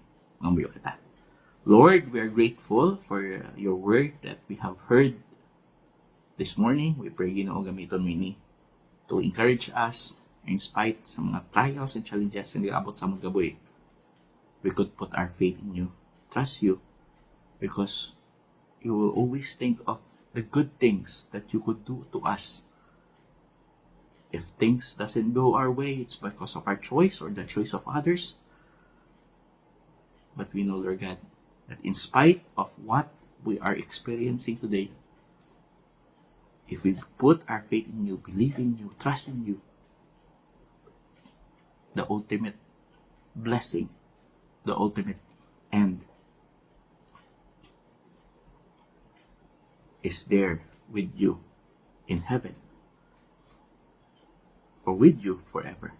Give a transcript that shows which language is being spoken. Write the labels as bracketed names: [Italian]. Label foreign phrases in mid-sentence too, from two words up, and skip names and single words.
[Waray] Mamuyo kita. [English] Lord, we are grateful for your word that we have heard this morning. We pray, [Waray] Ginoo, gamiton mo ini [English] to encourage us in spite [Waray] sa mga [English] trials and challenges [Waray] na abot sa mga gaboy. [English] We could put our faith in you, trust you, because you will always think of the good things that you could do to us. If things doesn't go our way, it's because of our choice or the choice of others. But we know, Lord God, that in spite of what we are experiencing today, if we put our faith in you, believe in you, trust in you, the ultimate blessing, the ultimate end is there with you in heaven, or with you forever.